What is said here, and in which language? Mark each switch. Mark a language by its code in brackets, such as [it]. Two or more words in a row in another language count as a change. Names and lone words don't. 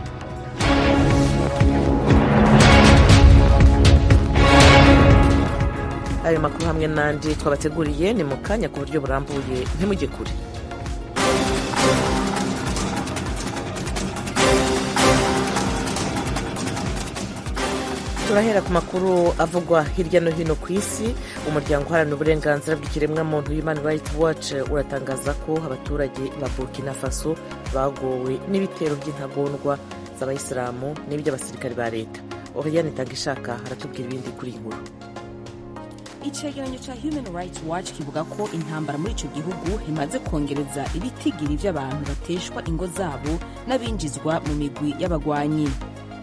[rw] Ayo makuru hamwe n'andi twabateguriye ni mu kanya ku buryo burambuye, ntimujye kure. Turahera ku makuru avugwa hirya no hino ku isi. Umuryango uharanira uburenganzira bw'ikiremwamuntu Human Rights Watch uratangaza ko abaturage ba Burkina Faso bagowe n'ibitero by'intagondwa z'abayisilamu n'iby'abasirikare ba leta. Oriane Tangishaka aratubwira ibindi kuri iyi nkuru. [rn] Icegeranyo cha Human Rights Watch kivuga ko intambara muri ico gihugu imaze kongereza ibitigiri by'abantu bateshwa ingo zabo n'abinjizwa mu migwi y'abagwanyi.